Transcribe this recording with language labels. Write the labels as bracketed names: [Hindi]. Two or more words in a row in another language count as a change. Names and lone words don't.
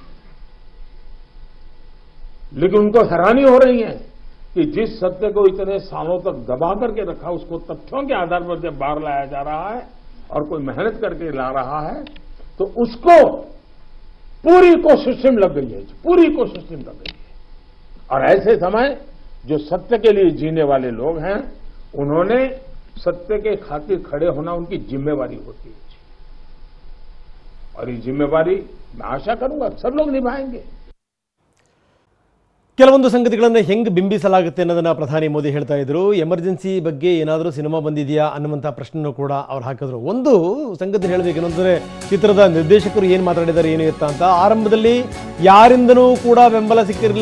[Hindi] लेकिन उनको हैरानी हो रही है कि जिस सत्य को इतने सालों तक दबा करके रखा, उसको तथ्यों के आधार पर जब बाहर लाया जा रहा है और कोई मेहनत करके ला रहा है, तो उसको पूरी इकोसिस्टम लग गई है, पूरी इकोसिस्टम लग गई है। और ऐसे समय जो सत्य के लिए जीने वाले लोग हैं, उन्होंने सत्य के खातिर खड़े होना उनकी जिम्मेवारी होती है, और ये जिम्मेवारी मैं आशा करूंगा सब लोग निभाएंगे। [Kannada] ಕೆಲವೊಂದು ಸಂಗತಿಗಳನ್ನು ಹೆಂಗೆ ಬಿಂಬಿಸಲಾಗುತ್ತೆ ಅನ್ನೋದನ್ನು ಪ್ರಧಾನಿ ಮೋದಿ ಹೇಳ್ತಾ ಇದ್ರು. ಎಮರ್ಜೆನ್ಸಿ ಬಗ್ಗೆ ಏನಾದರೂ ಸಿನಿಮಾ ಬಂದಿದೆಯಾ ಅನ್ನುವಂಥ ಪ್ರಶ್ನೆನೂ ಕೂಡ ಅವ್ರು ಹಾಕಿದ್ರು. ಒಂದು ಸಂಗತಿ ಹೇಳಬೇಕೇನು ಅಂದರೆ, ಚಿತ್ರದ ನಿರ್ದೇಶಕರು ಏನು ಮಾತಾಡಿದ್ದಾರೆ, ಏನು ಎತ್ತ ಅಂತ ಆರಂಭದಲ್ಲಿ ಯಾರಿಂದನೂ ಕೂಡ ಬೆಂಬಲ ಸಿಕ್ಕಿರಲಿಲ್ಲ.